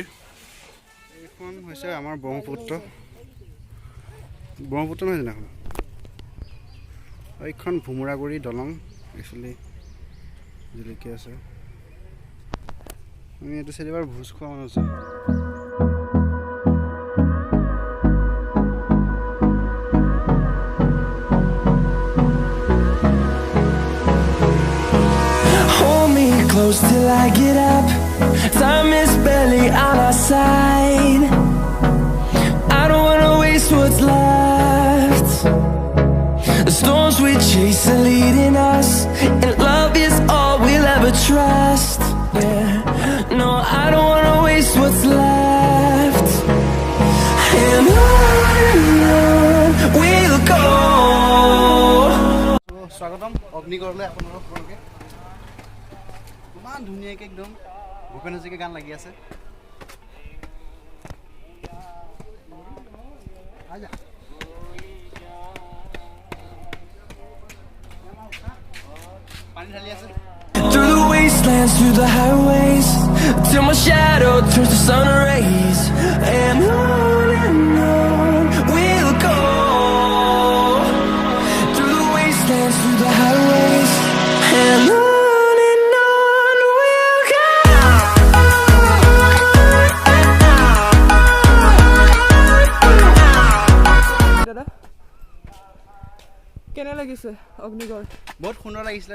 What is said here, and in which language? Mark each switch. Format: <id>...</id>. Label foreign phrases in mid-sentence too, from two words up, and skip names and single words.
<as>এইখন হৈছে আমাৰ ব্ৰহ্মপুত্ৰ নহয় জানো? এইখন ভোমোৰাগুৰি দলং, একচুৱেলি জিলিকি আছে। আমি এইটো চাইডে এবাৰ ভোজ খোৱা মানুহ আছে।</as> <en>Close till I get up, time is barely on our side. I don't wanna waste what's left. The storms we chase are leading us, and love is all we'll ever trust. Yeah, no, I don't wanna waste what's left. And on we'll go.</en> <as>স্বাগতম অগ্নিগড়লৈ আপোনালোকে। ইমান ধুনীয়াকৈ একদম ভূপেন হাজৰিকাৰ গান লাগি আছে। পানী ঢালি আছে।</as> <en>Through the wastelands, through the highways, till my shadow turns to sun rays. And on we'll go. Through the wastelands, through the highways, and on we'll go.</en> <as>কেনে লাগিছে অগ্নিগড়? বহুত সুন্দৰ লাগিছিলে।</as>